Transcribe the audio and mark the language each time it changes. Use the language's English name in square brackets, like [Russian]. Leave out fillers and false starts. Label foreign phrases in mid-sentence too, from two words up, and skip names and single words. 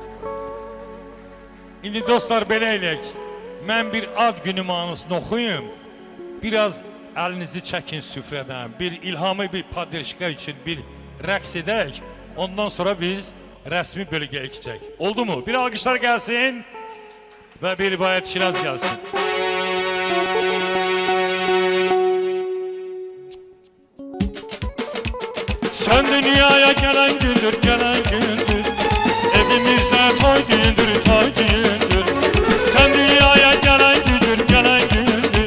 [Azerbaijani] İndi dostlar belə eləyək. Mən bir ad günü mahnısını oxuyum. Biraz əlinizi çəkin süfrədən. Bir İlhamı bir padirşka üçün bir rəqs edək. Ondan sonra biz rəsmi bölgəyə keçək. Oldu mu? Bir alqışlar gəlsin. Və bir Bayat Şiraz gəlsin. [Turkish] Sen dünyaya gelen gündür, gelen gündür. Evimizde toy gündür, toy gündür. Sen dünyaya gelen gündür, gelen gündür.